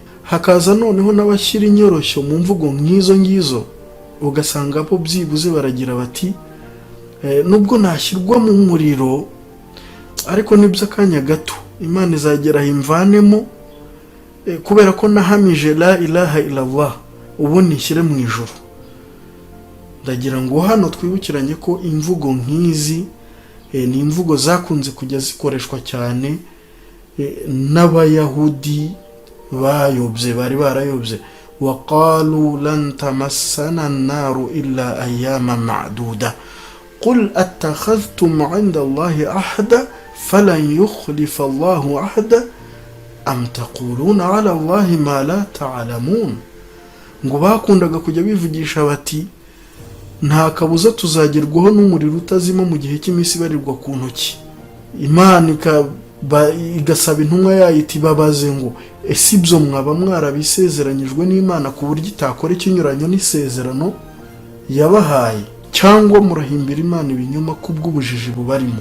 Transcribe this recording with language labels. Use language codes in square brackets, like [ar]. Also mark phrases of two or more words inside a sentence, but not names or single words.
[rw] Hakaza noneho n'abashyira inyoroshyo mu mvugo nk'izo ngizo, ugasanga bo byibuze baragira bati nubwo nashyirwa mu muriro ariko nibyo akanya gato Imana izagera imvanemo, kubera ko nahamije [ar] لا إله إلا الله [rw] ubu nishyire mu ijuru. Ndagira ngo hano twibukiranye ko imvugo nk'izi ni imvugo zakunze kujya zikoreshwa cyane n'abayahudi bayobye, bari barayobye. [ar] وقالوا لن تمسنا النار إلا أياما معدودة قل أتخذتم عند الله عهدا فلن يخلف الله عهدا أم تقولون على الله ما لا تعلمون. [rw] ngo bakundaga kujya bivugisha bati nta kabuza tuzagerwaho n'umuriro utazima mu gihe cy'iminsi barirwa ku ntoki. Imana igasaba intumwa yayo iti babaze ngo ese ibyo mwaba mwarabisezeranyijwe n'Imana ku buryo itakora ikinyuranyo n'isezerano yabahaye, cyangwa murahimbira Imana ibinyoma kubw'ubujiji bubarimo.